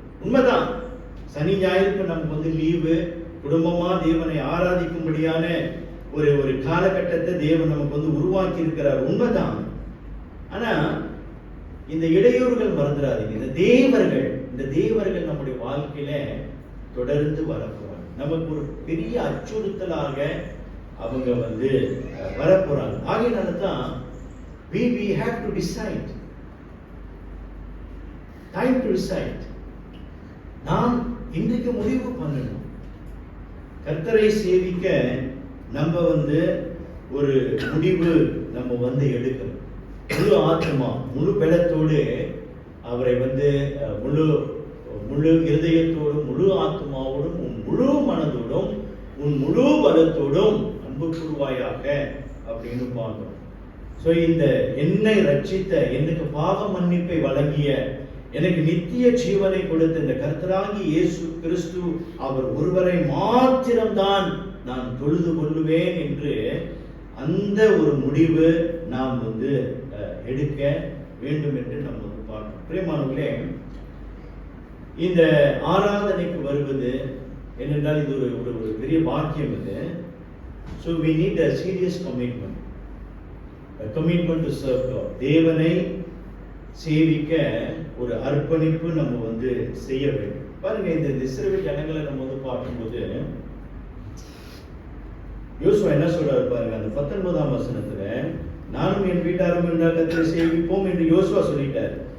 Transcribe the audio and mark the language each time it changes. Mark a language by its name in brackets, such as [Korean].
[Tamil] உண்மைதான், சனி ஞாயிறுக்கு நமக்கு வந்து லீவு, குடும்பமா தேவனை ஆராதிக்கும்படியான ஒரு காலகட்டத்தை தேவன் நமக்கு வந்து உருவாக்கி இருக்கிறார், உண்மைதான். ஆனா இந்த இடையூறுகள் மறந்துடாதீங்க. இந்த தேவர்கள் நம்முடைய வாழ்க்கையில தொடர்ந்து வரப்போறாங்க. நமக்கு ஒரு பெரிய அச்சுறுத்தலாக அவங்க வந்து வரப்போறாங்க. ஆகையினால தான் [English] we have to decide, time to decide. [Tamil] நாம் இன்றைக்கு முடிவு பண்ணணும். கர்த்தரை சேவிக்க நம்ம வந்து ஒரு முடிவு நம்ம வந்து எடுக்கணும். முழு ஆத்மா முழு பலத்தோடு அவரை வந்து முழு முழு இருதயத்தோடும் முழு ஆத்மாவோடும் உன் முழு மனதோடும் உன் முழு பலத்தோடும் அன்பு கூறுவாயாக அப்படின்னு பார்க்கிறோம். ஸோ இந்த என்னை ரட்சித்த, எனக்கு பாவ மன்னிப்பை வழங்கிய, எனக்கு நித்திய ஜீவனை கொடுத்த இந்த கர்த்தராகி இயேசு கிறிஸ்து அவர் ஒருவரை மாத்திரம்தான் நான் தொழுது கொள்ளுவேன் என்று அந்த ஒரு முடிவு நாம் வந்து எடுக்க வேண்டும் என்று நம்ம வந்து பார்க்கணும். பிரியமானவர்களே, இந்த ஆராதனைக்கு வருவது என்னென்றால் இது ஒரு பெரிய பாக்கியம் இது. [English] So we need a serious commitment, a commitment to serve God. [Tamil] தேவனை சேவிக்க ஒரு அர்ப்பணிப்பு நம்ம வந்து செய்ய வேண்டும். பாருங்க, இந்த இஸ்ரவேல் ஜனங்களை நம்ம வந்து பார்க்கும்போது யோசுவா என்ன சொல்றாரு பாருங்க, அந்த 19ஆம் வசனத்துல, நானும் என் வீட்டாரும் என்றால் கர்த்தரை சேவிப்போம் என்று யோசுவா சொல்லிட்டாரு.